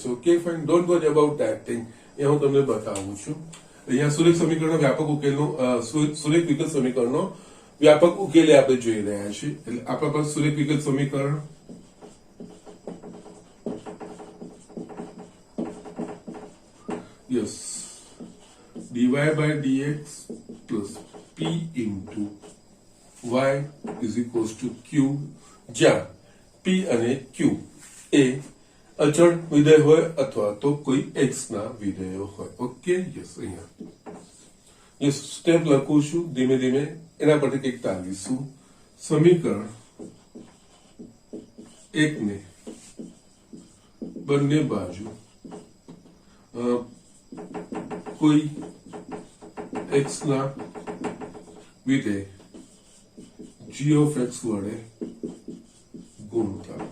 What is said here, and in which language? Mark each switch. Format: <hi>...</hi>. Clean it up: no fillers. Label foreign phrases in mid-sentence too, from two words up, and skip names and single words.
<en>Okay, fine, don't worry about that thing,</en> <gu>એ હું તમને બતાવું છું. અહીંયા સુરેખ સમીકરણનો વ્યાપક ઉકેલનો સુરેખ વિકલ સમીકરણનો વ્યાપક ઉકેલે આપણે જોઈ રહ્યા છીએ. એટલે આપણા પાસે સુરેખ વિકલ સમીકરણ</gu> <en>yes dy by dx plus p into y is equals to q,</en> <gu>જ્યાં p અને q એ અચળ વિધેય હોય અથવા તો કોઈ x ના વિધેયો હોય.</gu> <en>okay, yes,</en> <gu>અહીંયા</gu> <en>yes step</en> <gu>લખું છું, ધીમે ધીમે એના પરથી કંઈક તારવીશું. સમીકરણ એકને બંને બાજુ કોઈ x ના વિધેય</gu> <en>g of x</en> <gu>વડે ગુણતા.</gu>